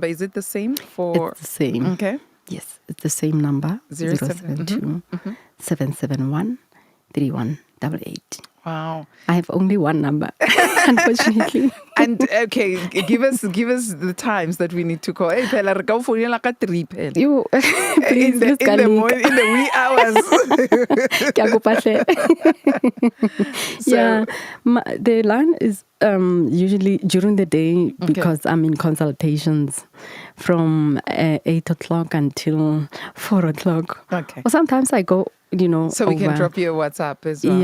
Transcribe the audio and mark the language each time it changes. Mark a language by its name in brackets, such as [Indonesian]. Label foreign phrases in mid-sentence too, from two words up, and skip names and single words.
[English] Is it the same for? It's the same. Okay. Yes, it's the same number, 072 771 3188. Wow. I have only one number, unfortunately. And okay, give us the times that we need to call. [Southern Sotho] Hey, phela re ka o founela ka 3 phela. [English] You, please, in the morning, in the wee hours. [Southern Sotho] Ke a kopa hle. [English] Yeah, the line is usually during the day because I'm in consultations from 8 o'clock until 4 o'clock. Okay. Or sometimes I go, so we can drop you a WhatsApp as well.